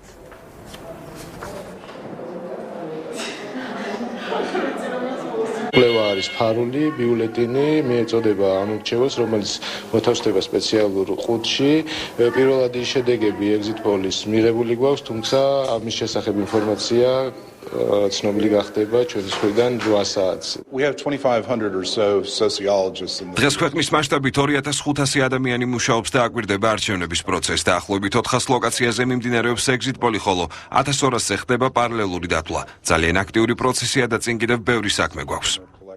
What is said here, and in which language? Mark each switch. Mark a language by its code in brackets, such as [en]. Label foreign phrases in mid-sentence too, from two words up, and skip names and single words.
[ka] კვლევა არის ფარული ბიულეტინი, მიეწოდება ამორჩევას, რომელიც მოთავსდება სპეციალურ ყუთში. პირველადი შედეგები [en] exit polls [ka] მიღებული გვაქვს, თუმცა ამის შესახებ ინფორმაცია ცნობილი გახდება ჩვენს მხრიდან 8 საათს. [en] We have 2500 or so sociologists in [ka] დღეს ქვეყნის მასშტაბით 2500 ადამიანი მუშაობს და აკვირდება არჩევნების პროცესს. დაახლოებით 400 ლოკაციაზე მიმდინარეობს [en] exit poll, [ka] ხოლო 1200-ზე ხდება პარალელური დათვლა. ძალიან აქტიური პროცესია და წინ კიდევ ბევრი საქმე გვაქვს.